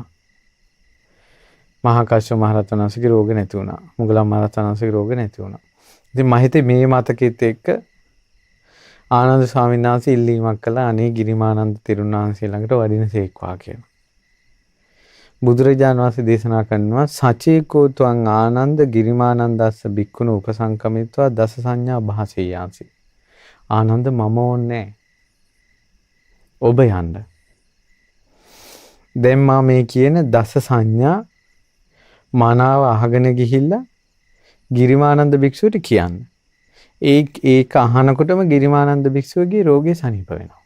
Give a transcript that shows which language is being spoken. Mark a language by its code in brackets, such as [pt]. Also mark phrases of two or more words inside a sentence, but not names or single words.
[si] මහා කස්සප මහරහතන් වහන්සේගේ රෝග නැති වුණා. මොගලන් මහරහතන් වහන්සේගේ රෝග නැති වුණා. ඉතින් මම හිතේ මේ මතකෙත් එක්ක ආනන්ද ස්වාමීන් වහන්සේ ඉල්ලීමක් කළා, අනේ ගිරිමානන්ද තෙරුන් වහන්සේ ළඟට වඩින සේක්වා කියලා. බුදුරජාණන් වහන්සේ දේශනා කරනවා, [pi] සචේකෝ ත්වං ආනන්ද ගිරිමානන්දස්ස බික්කුණ උපසංකමිත්වා දස සංඥා භාසෙයාසි. [si] ආනන්ද මම ඕනේ ඔබ යන්න. දැන් මා මේ කියන දස සංඥා මනාව අහගෙන ගිහිල්ලා ගිරිමානන්ද භික්ෂුවට කියන්න. ඒක අහනකොටම ගිරිමානන්ද භික්ෂුවගේ රෝගේ සනීප වෙනවා.